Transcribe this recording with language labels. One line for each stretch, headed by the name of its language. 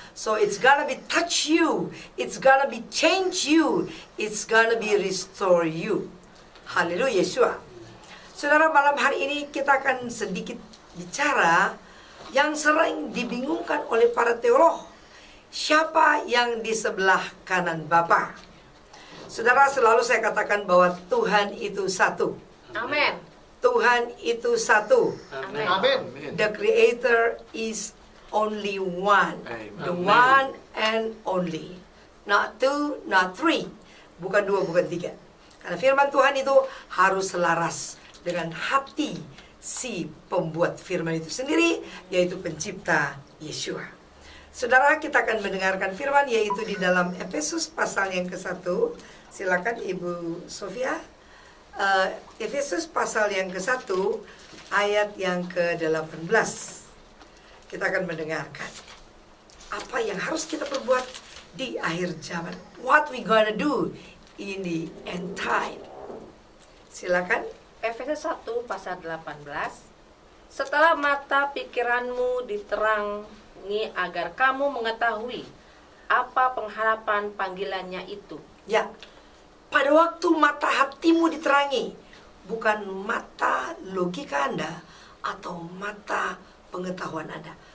English: So it's gonna be touch you, it's gonna be change you, it's gonna be restore you.
Indonesian: Haleluya Yeshua. Saudara, malam hari ini kita akan sedikit bicara yang sering dibingungkan oleh para teolog. Siapa yang di sebelah kanan Bapa? Saudara, selalu saya katakan bahwa Tuhan itu satu. Amin. Tuhan itu satu. Amin. Amin.
English: The Creator is only one. Amen. The one and only. Not two, not three.
Indonesian: Bukan dua, bukan tiga. Karena firman Tuhan itu harus selaras dengan hati si pembuat firman itu sendiri, yaitu pencipta Yeshua. Saudara, kita akan mendengarkan firman yaitu di dalam Efesus pasal yang ke-1. Silakan Ibu Sofia. Efesus pasal yang ke-1 ayat yang ke-18. Kita akan mendengarkan apa yang harus kita perbuat di akhir zaman.
English: What we gonna do in the end time.
Indonesian: Silakan. Efesus 1 pasal 18. Setelah mata pikiranmu diterangi agar kamu mengetahui apa pengharapan panggilannya itu. Ya, pada waktu mata hatimu diterangi, bukan mata logika Anda atau mata pengetahuan Anda.